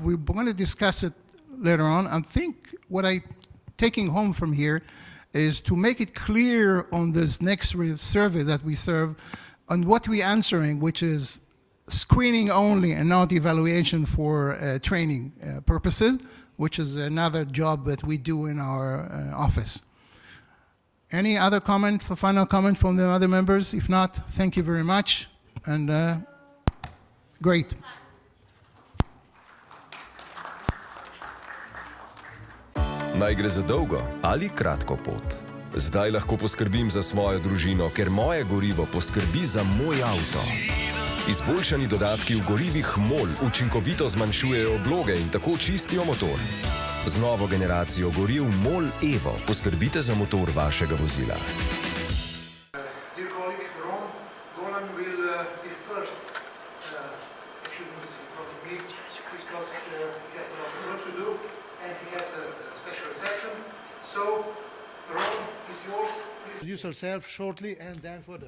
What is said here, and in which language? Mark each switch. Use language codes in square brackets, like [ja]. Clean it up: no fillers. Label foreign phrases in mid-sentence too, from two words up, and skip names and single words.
[en] We're going to discuss it later on. I think what I'm taking home from here is to make it clear on this next survey that we serve on what we're answering, which is screening only and not evaluation for training purposes, which is another job that we do in our office. Any other comment, final comment from the other members? If not, thank you very much, and great. [sl] Naj gre za dolgo ali kratko pot. Zdaj lahko poskrbim za svojo družino, ker moje gorivo poskrbi za moj avto. Izboljšani dodatki v gorivih MOL učinkovito zmanjšujejo obloge in tako čistijo motor. Z novo generacijo goriv MOL Evo poskrbite za motor vašega vozila. [en] Dear colleague, Roland will be first few minutes in front of me because he has a lot of work to do and he has a special reception. So, Roland, is yours. Please introduce yourself shortly and then further.